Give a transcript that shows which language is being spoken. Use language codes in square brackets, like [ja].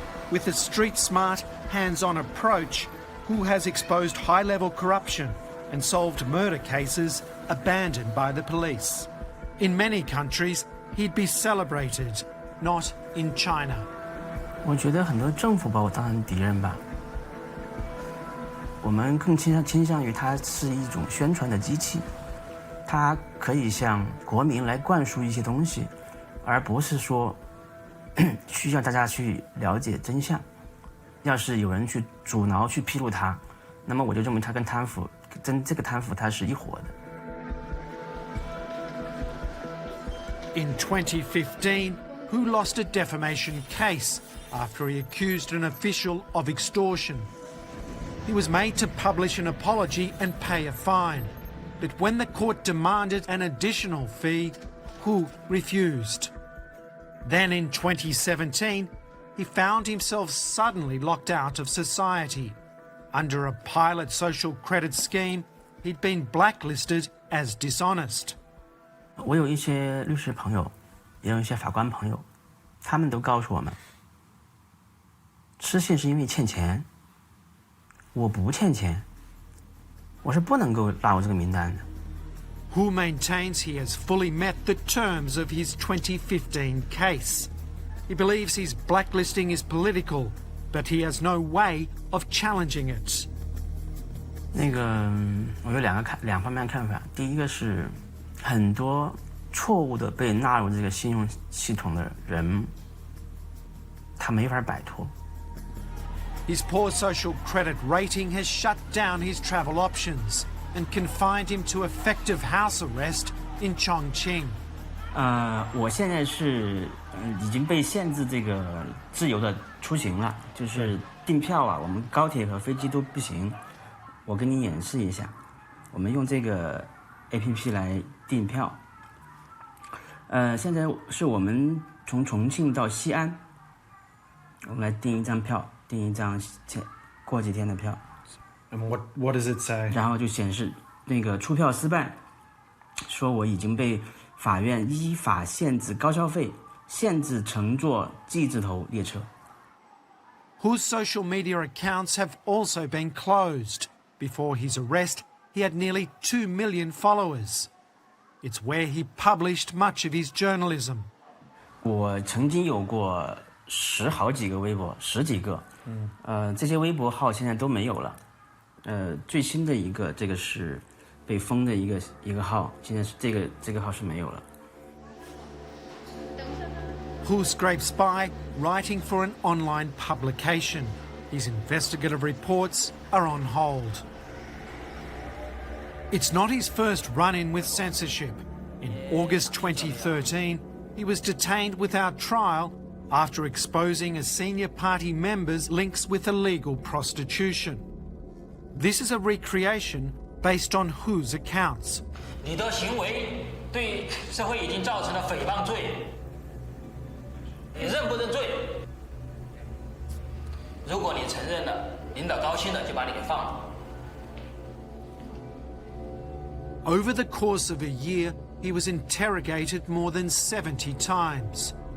[en] With a street-smart, hands-on approach, Hu has exposed high-level corruption and solved murder cases abandoned by the police. In many countries, he'd be celebrated, not in China. [zh] 我觉得很多政府把我当成敌人吧。我们更倾向于它是一种宣传的机器，它可以向国民来灌输一些东西，而不是说需要大家去了解真相。要是有人去阻挠、去披露它，那么我就认为它跟贪腐，这个贪腐它是一伙的。 [en] In 2015, Hu lost a defamation case after he accused an official of extortion. He was made to publish an apology and pay a fine. But when the court demanded an additional fee, Hu refused. Then in 2017, he found himself suddenly locked out of society. Under a pilot social credit scheme, he'd been blacklisted as dishonest. [zh] 我有一些律师朋友，也有一些法官朋友，他们都告诉我们，失信是因为欠钱。我不欠钱，我是不能够纳入这个名单的。 [en] Hu maintains he has fully met the terms of his 2015 case. He believes his blacklisting is political, but he has no way of challenging it. [zh] 我有两方面看法。第一个是，很多错误的被纳入这个信用系统的人，他没法摆脱。 [en] His poor social credit rating has shut down his travel options and confined him to effective house arrest in Chongqing. [zh] 我现在是已经被限制这个自由的出行了，就是订票啊，我们高铁和飞机都不行。我跟你演示一下，我们用这个 APP 来订票。现在是我们从重庆到西安，我们来订一张票。订一张过几天的票。 [en] And what does it say? [zh] 然后就显示那个出票失败，说我已经被法院依法限制高消费，限制乘坐 G 字头列车。 [en] Hu's social media accounts have also been closed. Before his arrest, he had nearly 2 million followers. It's where he published much of his journalism. [zh] 我曾经有过好几个微博，10几个。这些微博号现在都没有了。最新的一个，这个是被封的一个号，现在是这个号是没有了。 [en] Hu scrapes by writing for an online publication. His investigative reports are on hold. It's not his first run-in with censorship. In August 2013, he was detained without trial after exposing a senior party member's links with illegal prostitution. This is a recreation based on Hu's accounts. [zh] 你的行为对社会已经造成了诽谤罪，你认不认罪？如果你承认了，领导高兴了就把你给放了。 [en] Over the course of a year, he was interrogated more than 70 times.